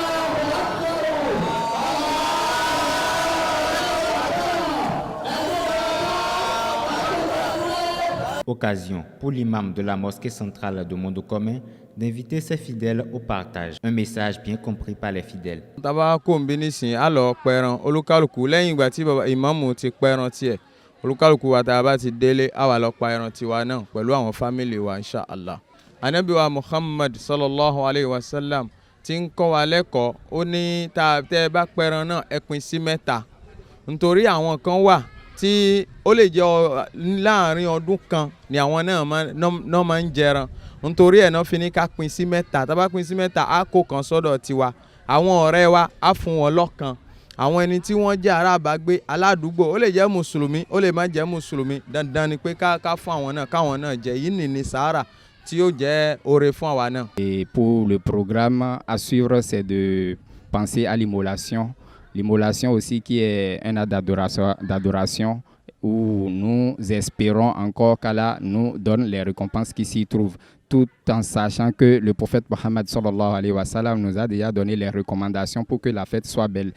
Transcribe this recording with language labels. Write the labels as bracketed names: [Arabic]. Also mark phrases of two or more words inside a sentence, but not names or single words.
[French] Occasion pour l'imam de la mosquée centrale de Mondocomé d'inviter ses fidèles au partage. Un message bien compris par les fidèles. [Yoruba] Ànábì wa Muhammad [Arabic] صلى الله عليه وسلم [Yoruba] tí ń kọ́ wa lẹ́kọ̀ọ́ ó ní tá tẹ́ bá pẹran náà ẹ pín sí mẹ́ta nítorí àwọn kan wà tí ó lè jẹ́ láàrin ọdún kan ni àwọn náà máa ń jẹran nítorí ẹ̀ náà fi ní ká pín sí mẹ́ta tá bá pín sí mẹ́ta á kó kan sọ́dọ̀ tiwa àwọn ọ̀rẹ́ wa á fún wọn lọ́kan àwọn ẹni tí wọ́n jẹ́ ará àbágbé aládùúgbò ó lè jẹ́ mùsùlùmí ó lè má jẹ́ mùsùlùmí dandan ni pé ká fún àwọn náà káwọn náà jẹ yìí ní sàárà. [French] Et pour le programme à suivre, c'est de penser à l'immolation. L'immolation aussi qui est un acte d'adoration où nous espérons encore qu'Allah nous donne les récompenses qui s'y trouvent, tout en sachant que le prophète Mohammed [Arabic] صلى الله عليه وسلم [French] nous a déjà donné les recommandations pour que la fête soit belle.